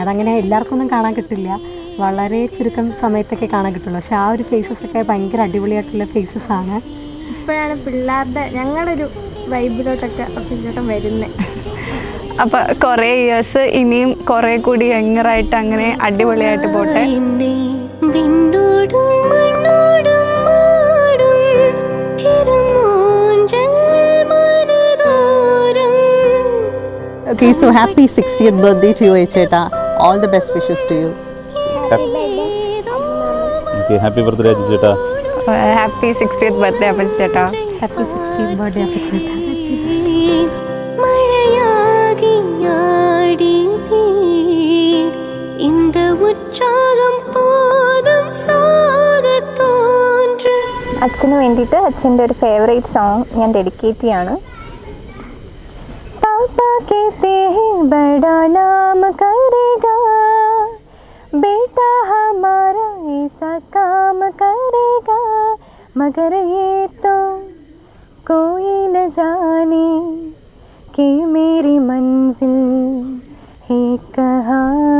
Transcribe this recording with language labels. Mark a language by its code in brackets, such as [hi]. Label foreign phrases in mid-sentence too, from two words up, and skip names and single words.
[ml] അതങ്ങനെ എല്ലാവർക്കൊന്നും കാണാൻ കിട്ടില്ല, വളരെ ചുരുക്കം സമയത്തൊക്കെ കാണാൻ കിട്ടുള്ളൂ. പക്ഷേ ആ ഒരു ഫേസസൊക്കെ ഭയങ്കര അടിപൊളിയായിട്ടുള്ള ഫേസസാണ്. ഇപ്പോഴാണ് പിള്ളേരുടെ ഞങ്ങളൊരു വൈബിലോട്ടൊക്കെ അപ്പച്ചേട്ടൻ വരുന്നത്. അപ്പോൾ കുറേ ഇയേഴ്സ് ഇനിയും കുറേ കൂടി യങ്ങറായിട്ട് അങ്ങനെ അടിപൊളിയായിട്ട് പോട്ടെ. [en] Okay, so happy 60th birthday to you, Cheta. All the best wishes to you. Okay, happy birthday Ajit Cheta. Happy 60th birthday അപ്പച്ചി ചേട്ടാ. Happy 60th birthday അപ്പച്ചേട്ടാ. മഴയാകി ആടി இந்த உற்சாகம் போதும் സാഗതോன்று. [ml] അച്ഛന് വേണ്ടിയിട്ട് അച്ഛൻ്റെ ഒരു [en] favourite song [ml] ഞാൻ ഡെഡിക്കേറ്റ് ചെയ്യാണ്. [hi] पापा कहते हैं बड़ा नाम करेगा, बेटा हमारा ऐसा काम करेगा, मगर ये तो कोई न जाने कि मेरी मंजिल है कहाँ.